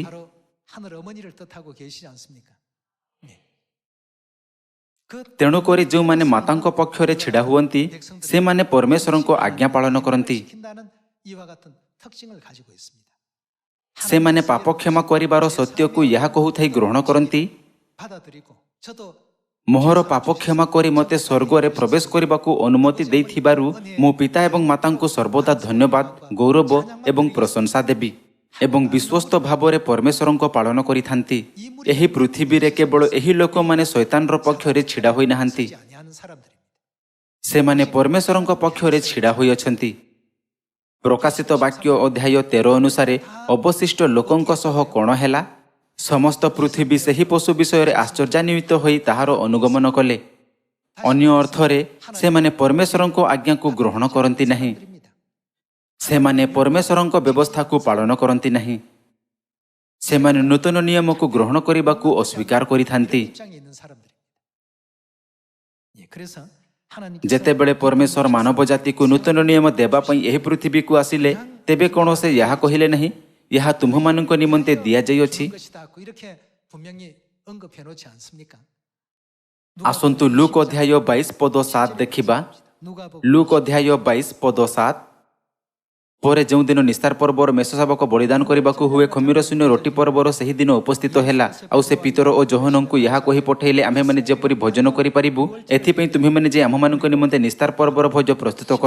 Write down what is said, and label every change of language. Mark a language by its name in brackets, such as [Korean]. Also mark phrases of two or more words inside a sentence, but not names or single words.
[Korean] 바로 하늘 어머니를 뜻하고 계시지 않습니까? 예. 그 [Odia] ତେଣୁକରି ଯେଉଁମାନେ ମାତାଙ୍କ ପକ୍ଷରେ ଛିଡ଼ା ହୁଅନ୍ତି ସେମାନେ ପରମେଶ୍ୱରଙ୍କ ଆଜ୍ଞା ପାଳନ କରନ୍ତି। [Korean] 시킨다는 이와 같은 특징을 가지고 있습니다. [Odia] ସେମାନେ ପାପ କ୍ଷମା କରିବାର ସତ୍ୟକୁ ଏହା କହୁଥାଇ ଗ୍ରହଣ କରନ୍ତି, [Korean] 받아들이고 저도 [Odia] ମୋହର ପାପ କ୍ଷମା କରି ମୋତେ ସ୍ୱର୍ଗରେ ପ୍ରବେଶ କରିବାକୁ ଅନୁମତି ଦେଇଥିବାରୁ ମୁଁ ପିତା ଏବଂ ମାତାଙ୍କୁ ସର୍ବଦା ଧନ୍ୟବାଦ, ଗୌରବ ଏବଂ ପ୍ରଶଂସା ଦେବି ଏବଂ ବିଶ୍ୱସ୍ତ ଭାବରେ ପରମେଶ୍ୱରଙ୍କ ପାଳନ କରିଥାନ୍ତି। ଏହି ପୃଥିବୀରେ କେବଳ ଏହି ଲୋକମାନେ ଶୈତାନର ପକ୍ଷରେ ଛିଡ଼ା ହୋଇନାହାନ୍ତି, [Korean] 쓰지 아니하는 사람들입니다. [Odia] ସେମାନେ ପରମେଶ୍ୱରଙ୍କ ପକ୍ଷରେ ଛିଡ଼ା ହୋଇଅଛନ୍ତି। ପ୍ରକାଶିତ ବାକ୍ୟ ଅଧ୍ୟାୟ 13 ଅନୁସାରେ ଅବଶିଷ୍ଟ ଲୋକଙ୍କ ସହ କ'ଣ ହେଲା? ସମସ୍ତ ପୃଥିବୀ ସେହି ପଶୁ ବିଷୟରେ ଆଶ୍ଚର୍ଯ୍ୟାନ୍ୱିତ ହୋଇ ତାହାର ଅନୁଗମନ କଲେ। ଅନ୍ୟ ଅର୍ଥରେ ସେମାନେ ପରମେଶ୍ୱରଙ୍କ ଆଜ୍ଞାକୁ ଗ୍ରହଣ କରନ୍ତି ନାହିଁ। ସେମାନେ ପରମେଶ୍ୱରଙ୍କ ବ୍ୟବସ୍ଥାକୁ ପାଳନ କରନ୍ତି ନାହିଁ। ସେମାନେ ନୂତନ ନିୟମକୁ ଗ୍ରହଣ କରିବାକୁ ଅସ୍ୱୀକାର କରିଥାନ୍ତି। [Korean] 입장에 있는 사람들입니다. 예, 그래서 하나님께서 [Odia] ଯେତେବେଳେ ପରମେଶ୍ୱର ମାନବ ଜାତିକୁ ନୂତନ ନିୟମ ଦେବା ପାଇଁ ଏହି ପୃଥିବୀକୁ ଆସିଲେ ତେବେ କ'ଣ ସେ ଏହା କହିଲେ ନାହିଁ, ଏହା ତୁମ୍ଭମାନଙ୍କ ନିମନ୍ତେ ଦିଆଯାଇଅଛି? [Korean] 주는 것이다. 이렇게 분명히 언급해 놓지 않습니까? [Odia] ଆସନ୍ତୁ ଲୁକ୍ ଅଧ୍ୟାୟ 22 ପଦ 7 ଦେଖିବା। [Korean] 누가복음 [Odia] ଲୁକ୍ ଅଧ୍ୟାୟ 22 ପଦ 7। ପରେ ଯେଉଁଦିନ ନିସ୍ତାର ପର୍ବର ମେଷଶାବକ ବଳିଦାନ କରିବାକୁ ହୁଏ ଖମିର ଶୂନ୍ୟ ରୋଟି ପର୍ବର ସେହି ଦିନ ଉପସ୍ଥିତ ହେଲା। ଆଉ ସେ ପିତର ଓ ଯୋହନଙ୍କୁ ଏହା କହି ପଠାଇଲେ, ଆମ୍ଭେମାନେ ଯେପରି ଭୋଜନ କରିପାରିବୁ ଏଥିପାଇଁ ତୁମ୍ଭେମାନେ ଯେ ଆମ୍ଭମାନଙ୍କ ନିମନ୍ତେ ନିସ୍ତାର ପର୍ବର ଭୋଜ ପ୍ରସ୍ତୁତ କର।